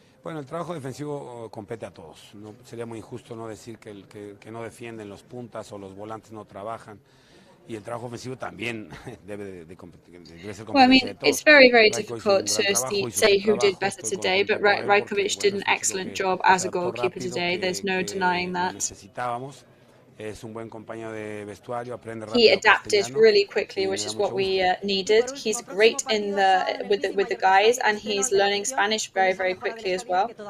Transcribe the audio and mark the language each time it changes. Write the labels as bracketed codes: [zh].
[es] Bueno, el trabajo defensivo compete a todos. No, sería muy injusto no decir que no defienden los puntas o los volantes no trabajan. Y el trabajo ofensivo también debe ser competencia [en] Well, I mean, [es] de todos. [en] it's very difficult to say who did better today, but Rajkovic did an excellent job as a goalkeeper today. There's no denying that. [es] Necesitábamos. Es un buen compañero de vestuario, aprende rápido. [en] He adapted really quickly, which is what we needed. He's great in with the guys, and he's learning Spanish very quickly as well.